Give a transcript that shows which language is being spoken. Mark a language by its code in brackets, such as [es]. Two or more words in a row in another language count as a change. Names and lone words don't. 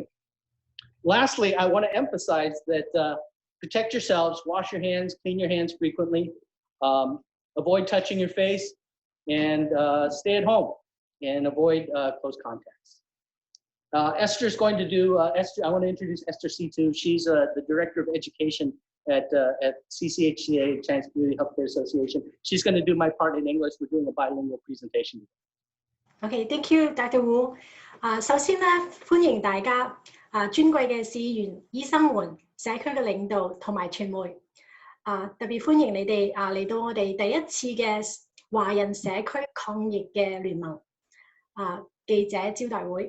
[en] Lastly, I want to emphasize that protect yourselves, wash your hands, clean your hands frequently, avoid touching your face, and stay at home and avoid close contacts. Esther's going to do, Esther, I want to introduce Esther C2. She's the Director of Education at CCHCA, Chinese Community Healthcare Association. She's going to do my part in English. We're doing a bilingual presentation. Okay, thank you, Dr. Wu. [yue] 首先咧，歡迎大家尊貴嘅市議員、醫生們、社區嘅領導同埋傳媒。特別歡迎你哋嚟到我哋第一次嘅華人社區抗疫嘅聯盟記者招待會。